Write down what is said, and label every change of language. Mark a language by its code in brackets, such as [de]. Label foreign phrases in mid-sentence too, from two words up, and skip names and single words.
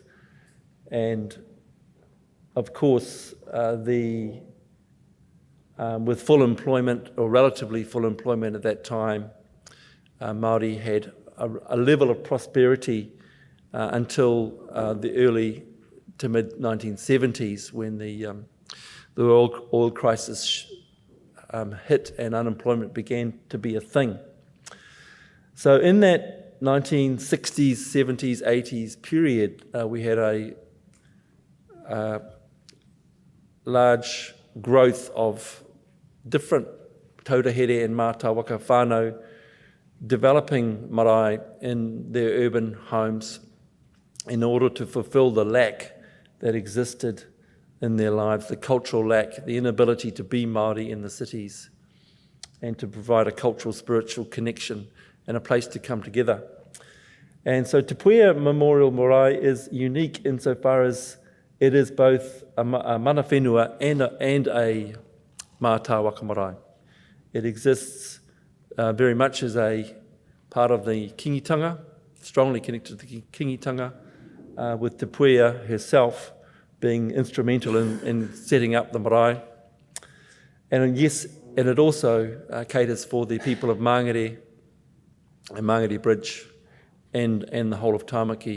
[en] And of course, with full employment, or relatively full employment at that time, Māori had a level of prosperity until the early to mid-1970s, when the oil crisis hit and unemployment began to be a thing. So in that 1960s, 70s, 80s period, we had a large growth of different tautāhere and [mi] mātāwaka whānau [en] developing marae in their urban homes in order to fulfil the lack that existed in their lives, the cultural lack, the inability to be Māori in the cities, and to provide a cultural, spiritual connection and a place to come together. And so Te Puea Memorial Marae is unique insofar as it is both a [mi] mana whenua [en] and a [mi] mātāwaka marae. [en] It exists very much as a part of the kingitanga, strongly connected to the kingitanga, with Te Puea herself being instrumental in setting up the marae. And yes, and it also caters for the people of Mangere and Mangere Bridge and the whole of Tāmaki.